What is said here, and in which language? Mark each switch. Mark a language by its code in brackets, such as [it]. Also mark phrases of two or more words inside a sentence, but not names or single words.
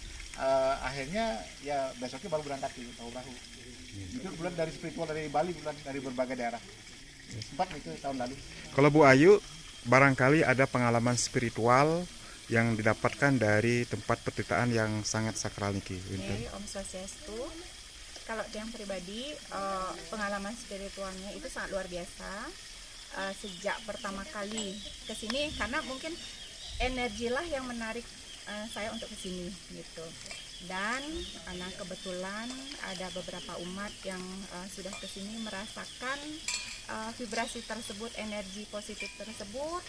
[id] Akhirnya ya besoknya baru berangkat di perahu. Itu bulan dari spiritual dari Bali, bulan dari berbagai daerah. Sempat itu tahun lalu. Kalau Bu Ayu, barangkali ada pengalaman spiritual yang didapatkan dari tempat petirtaan yang sangat sakral niki. [sa] Oke, Om Swastiastu. [id] Kalau yang pribadi, pengalaman spiritualnya itu sangat luar biasa. Sejak pertama kali ke sini, karena mungkin energilah yang menarik saya untuk ke sini gitu. Dan karena kebetulan ada beberapa umat yang sudah ke sini merasakan vibrasi tersebut, energi positif tersebut.